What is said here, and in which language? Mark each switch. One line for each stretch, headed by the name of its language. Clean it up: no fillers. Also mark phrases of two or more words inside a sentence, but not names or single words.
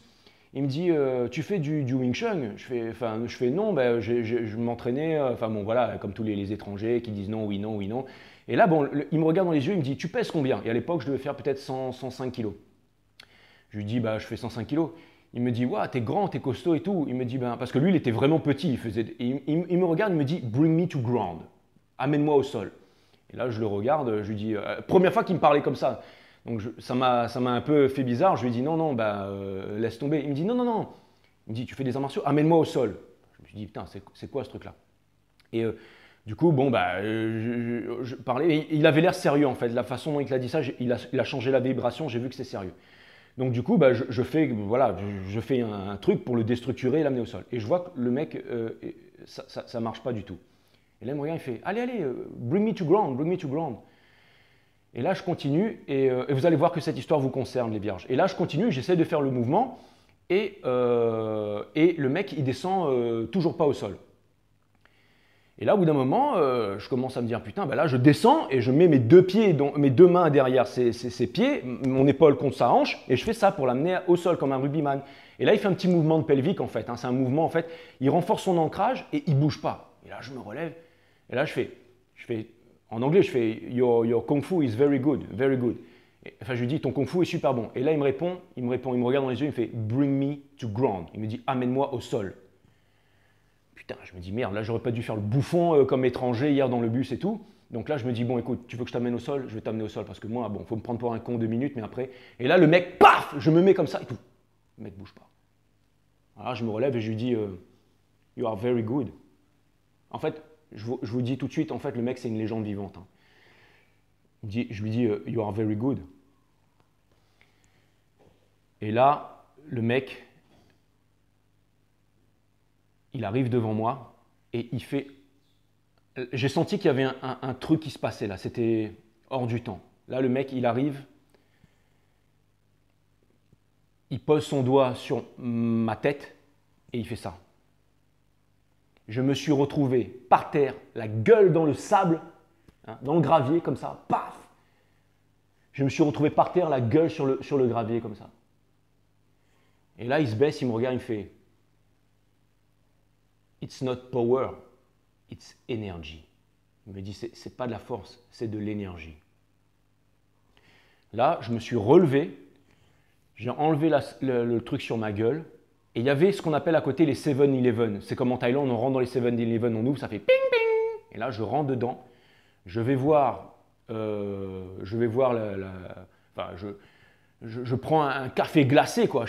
French: Il me dit, tu fais du Wing Chun? Je fais non, ben, je m'entraînais, enfin bon voilà, comme tous les étrangers qui disent non, oui, non, oui, non. Et là, bon, il me regarde dans les yeux, il me dit, tu pèses combien? Et à l'époque, je devais faire peut-être 105 kilos. Je lui dis, bah, je fais 105 kilos. Il me dit, ouais, t'es grand, t'es costaud et tout. Il me dit, ben, parce que lui, il était vraiment petit. Il me regarde, il me dit,
English: bring me to ground.
French: Amène-moi au sol. Et là, je le regarde, je lui dis, première fois qu'il me parlait comme ça. Donc ça m'a un peu fait bizarre. Je lui ai dit, non, non, bah, laisse tomber. Il me dit, non, non, non. Il me dit, tu fais des arts martiaux, amène-moi au sol. Je me suis dit, putain, c'est quoi ce truc-là? Et du coup, bon, bah, je parlais, et il avait l'air sérieux en fait. La façon dont il a dit ça, il a changé la vibration, j'ai vu que c'était sérieux. Donc du coup, bah, je fais un truc pour le déstructurer et l'amener au sol. Et je vois que le mec, ça ne marche pas du tout. Et là, il me regarde, il fait, allez, allez,
English: bring me to ground, bring me to ground.
French: Et là, je continue, et vous allez voir que cette histoire vous concerne, les vierges. Et là, je continue, j'essaie de faire le mouvement, et le mec, il descend toujours pas au sol. Et là, au bout d'un moment, je commence à me dire, putain, ben là, je descends et je mets mes mes deux mains derrière ses pieds, mon épaule contre sa hanche, et je fais ça pour l'amener au sol comme un rugbyman. Et là, il fait un petit mouvement de pelvique, en fait. Hein, c'est un mouvement, en fait, il renforce son ancrage et il bouge pas. Et là, je me relève, et là, je fais en anglais, je fais,
English: your kung fu is very good, very good.
French: Et, enfin, je lui dis, ton kung fu est super bon. Et là, il me regarde dans les yeux, il me fait,
English: bring me to ground.
French: Il me dit, amène-moi au sol. Putain, je me dis merde, là j'aurais pas dû faire le bouffon comme étranger hier dans le bus et tout. Donc là je me dis bon écoute, tu veux que je t'amène au sol? Je vais t'amener au sol parce que moi, bon, faut me prendre pour un con 2 minutes, mais après. Et là le mec, paf, je me mets comme ça et tout. Le mec bouge pas. Alors je me relève et je lui dis
English: you are very good.
French: En fait, je vous dis tout de suite, en fait le mec c'est une légende vivante. Hein. Je lui dis
English: you are very good.
French: Et là, le mec, il arrive devant moi et il fait... J'ai senti qu'il y avait un truc qui se passait là, c'était hors du temps. Là, le mec, il arrive, il pose son doigt sur ma tête et il fait ça. je me suis retrouvé par terre, la gueule dans le sable, hein, dans le gravier, comme ça, paf. Je me suis retrouvé par terre, la gueule sur le gravier, comme ça. Et là, il se baisse, il me regarde, il me fait «
English: It's not power, it's energy ».
French: Il me dit « C'est pas de la force, c'est de l'énergie ». Là, je me suis relevé, j'ai enlevé le truc sur ma gueule, et il y avait ce qu'on appelle à côté les 7-Eleven. C'est comme en Thaïlande, on rentre dans les 7-Eleven, on ouvre, ça fait ping ping. Et là, je rentre dedans, je vais voir, enfin, je prends un café glacé, quoi.